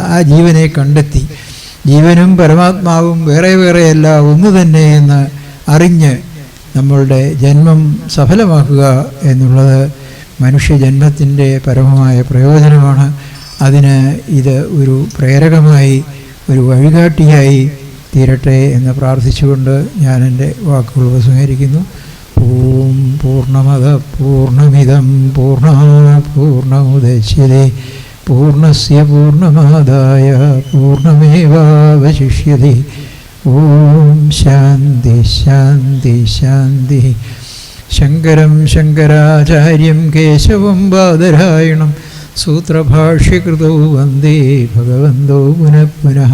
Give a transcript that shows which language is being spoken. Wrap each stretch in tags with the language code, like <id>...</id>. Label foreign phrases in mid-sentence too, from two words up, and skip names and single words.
<ml>ആ ജീവനെ കണ്ടെത്തി ജീവനും പരമാത്മാവും വേറെ വേറെയല്ല ഒന്ന് തന്നെ എന്ന് അറിഞ്ഞ് നമ്മളുടെ ജന്മം സഫലമാക്കുക എന്നുള്ളത് മനുഷ്യജന്മത്തിൻ്റെ പരമമായ പ്രയോജനമാണ്. അതിന് ഇത് ഒരു പ്രേരകമായി ഒരു വഴികാട്ടിയായി തീരട്ടെ എന്ന് പ്രാർത്ഥിച്ചുകൊണ്ട് ഞാൻ എൻ്റെ വാക്കുകൾ ഉപസംഹരിക്കുന്നു.</ml> <sa>ॐ पूर्णमद पूर्णमिदं पूर्णात् पूर्णमुदच्यते पूर्णस्य पूर्णमादाय पूर्णमेवावशिष्यते. ॐ शान्ति शान्ति शान्ति. शङ्करं शङ्कराचार्यं केशवं बादरायणं सूत्रभाष्यकृतो वन्दे भगवन्तो पुनः पुनः.</sa>